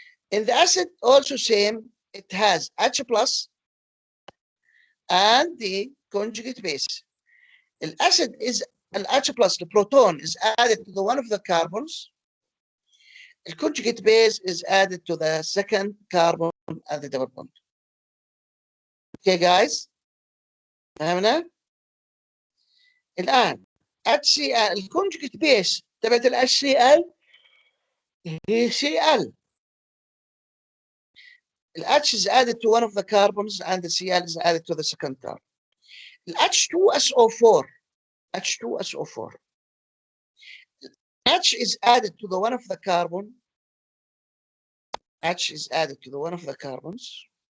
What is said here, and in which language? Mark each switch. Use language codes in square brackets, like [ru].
[en] In the acid, also same, it has H plus and the conjugate base. The acid is an H plus, the proton is added to the one of the carbons. The conjugate base is added to the second carbon at the double bond. Okay, guys? [ar] فهمنا؟ الآن HCl الكونجكت بيس تبعت ال HCl هي Cl. [en] The H is added to one of the carbons and the Cl is added to the second carbon. The H2SO4, H2SO4. H is added to the one of the carbon. H is added to the one of the carbons.